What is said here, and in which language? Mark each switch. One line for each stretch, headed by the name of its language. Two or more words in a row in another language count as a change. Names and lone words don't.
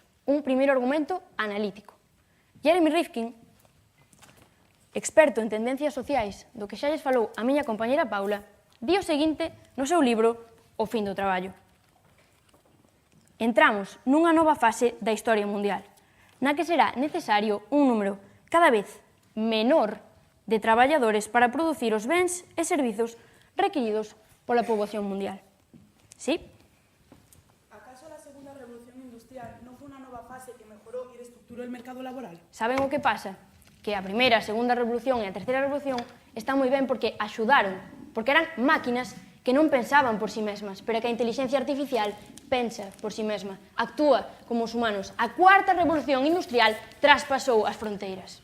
Galician: Un primeiro argumento analítico. Jeremy Rifkin, experto en tendencias sociais, do que xa lles falou a miña compañera Paula, di o seguinte no seu libro O fin do traballo. Entramos nunha nova fase da historia mundial, na que será necesario un número cada vez menor de traballadores para producir os bens e servizos requiridos pola poboación mundial.
Spanish: ¿Sí? ¿Acaso la segunda revolución industrial no fue una nueva fase que mejoró y reestructuró el mercado laboral?
Galician: Saben o que pasa? Que a primeira, a segunda revolución e a terceira revolución están moi ben porque axudaron, porque eran máquinas que non pensaban por si mesmas, pero que a inteligencia artificial pensa por si mesma, actúa como os humanos. A cuarta revolución industrial traspasou as fronteiras.